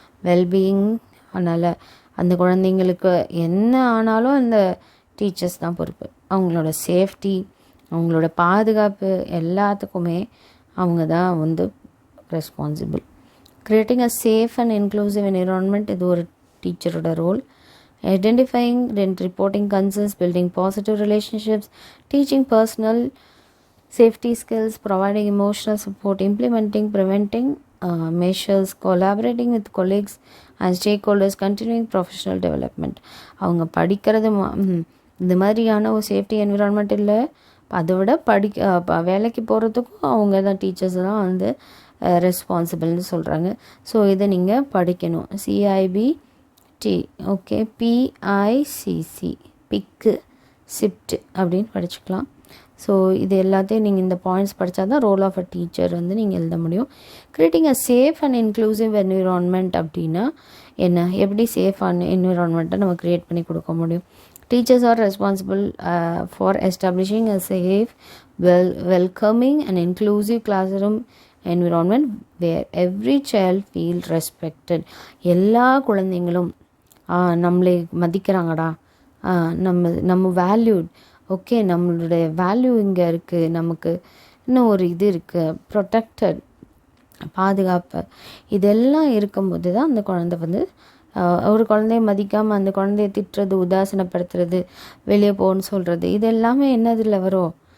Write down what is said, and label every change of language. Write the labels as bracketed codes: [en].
[ta] Wellbeing, அதனால் அந்த குழந்தைங்களுக்கு என்ன ஆனாலும் அந்த டீச்சர்ஸ் தான் பொறுப்பு. அவங்களோட சேஃப்டி, அவங்களோட பாதுகாப்பு எல்லாத்துக்குமே அவங்க தான் வந்து responsible. [en] creating a safe and inclusive environment, [ta] இது ஒரு டீச்சரோட role. [en] identifying and reporting concerns, building positive relationships, teaching personal safety skills, providing emotional support, implementing preventing measures, collaborating with colleagues and stakeholders, continuing professional development. [ta] அவங்க படிக்கிறது இந்த மாதிரியான ஒரு safety environment இல்லை, அதை விட வேலைக்கு போகிறதுக்கும் அவங்க தான் டீச்சர்ஸ் தான் வந்து ரெஸ்பான்சிபிள்னு சொல்கிறாங்க. ஸோ இதை நீங்கள் படிக்கணும். CIBT, ஓகே, PICC, பிக்கு சிப்ட் அப்படின்னு படிச்சுக்கலாம். ஸோ இது எல்லாத்தையும் நீங்கள் இந்த பாயிண்ட்ஸ் படித்தா தான் ரோல் ஆஃப் அ டீச்சர் வந்து நீங்கள் எழுத முடியும். [en] creating a safe and inclusive environment [ta] அப்படின்னா என்ன, எப்படி சேஃபான என்விரான்மெண்ட்டை நம்ம க்ரியேட் பண்ணி கொடுக்க முடியும்? [en] Teachers are responsible for establishing a safe, welcoming and inclusive classroom environment where every child feels respected. [ta] எல்லா குழந்தைங்களும் நம்மளை மதிக்கிறாங்கடா, நம்ம வேல்யூட், ஓகே, நம்மளுடைய வேல்யூ இங்கே இருக்குது, நமக்கு இன்னும் ஒரு இது இருக்குது, ப்ரொடெக்டட், பாதுகாப்பு, இதெல்லாம் இருக்கும்போது தான் அந்த குழந்தை வந்து ஒரு குழந்தைய மதிக்காமல் அந்த குழந்தைய திட்டுறது, உதாசனப்படுத்துறது, வெளியே போகணுன்னு சொல்கிறது, இது எல்லாமே என்னதில் வரும்?